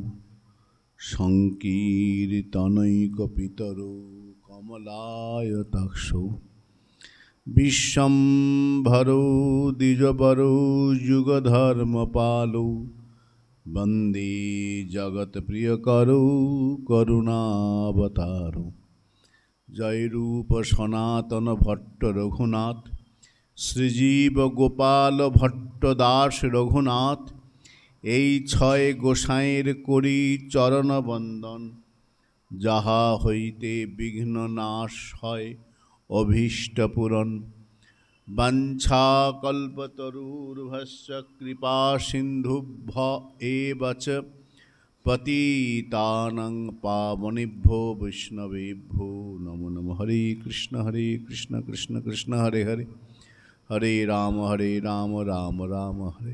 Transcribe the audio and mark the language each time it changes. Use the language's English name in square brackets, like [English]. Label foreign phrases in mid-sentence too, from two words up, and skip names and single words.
[Sanskrit] सङ्कीर्तनैकपितरौ कमलायताक्षौ विश्वम्भरौ द्विजवरौ युगधर्मपालौ वन्दे जगत्प्रियकरौ करुणावतारौ जय रूप [Bangla] सनातन भट्ट रघुनाथ শ্রীজীব গোপাল ভট্ট দাস রঘুনাথ এই ছয় গোসাঁয়ের করি চরণ বন্দন যাহা হইতে বিঘ্ন নাশ হয় অভীষ্ট পূরণ [Sanskrit] বাঞ্ছা কল্পতরুর্ভস্য কৃপা সিন্ধুভ্য এব চ পতিতানাং পাবনেভ্যো বৈষ্ণবেভ্যো নমো নমঃ। হরে কৃষ্ণ কৃষ্ণ কৃষ্ণ হরে হরে हरे राम राम राम हरे।